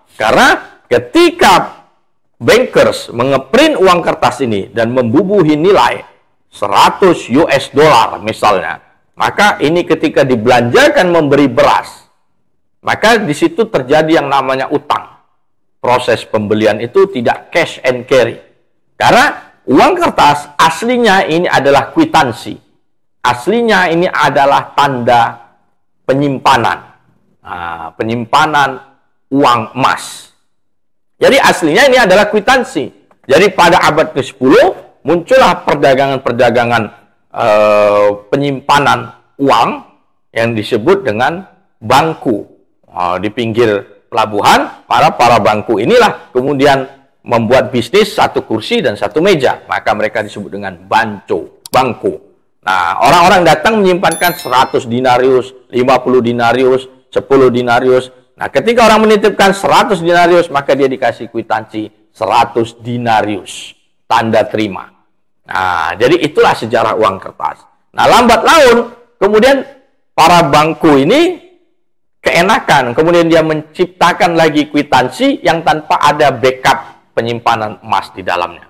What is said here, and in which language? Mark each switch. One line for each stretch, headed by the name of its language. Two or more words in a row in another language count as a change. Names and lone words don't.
Indonesian: Karena ketika bankers mengeprint uang kertas ini dan membubuhi nilai 100
English: US dollar
Indonesian: misalnya, maka ini ketika dibelanjakan memberi beras, maka di situ terjadi yang namanya utang. Proses pembelian itu tidak
English: cash and carry.
Indonesian: Karena uang kertas aslinya ini adalah kwitansi. Aslinya ini adalah tanda penyimpanan. Nah, penyimpanan uang emas. Jadi aslinya ini adalah kwitansi. Jadi pada abad ke-10 muncullah perdagangan-perdagangan penyimpanan uang yang disebut dengan bangku. Di pinggir pelabuhan, para bangku inilah kemudian membuat bisnis satu kursi dan satu meja. Maka mereka disebut dengan bangku. Nah, orang-orang datang menyimpankan 100 dinarius, 50 dinarius, 10 dinarius. Nah, ketika orang menitipkan 100 dinarius, maka dia dikasih kwitansi 100 dinarius. Tanda terima. Nah, jadi itulah sejarah uang kertas. Nah, lambat laun, kemudian para bangku ini keenakan. Kemudian dia menciptakan lagi kwitansi yang tanpa ada backup penyimpanan emas di dalamnya.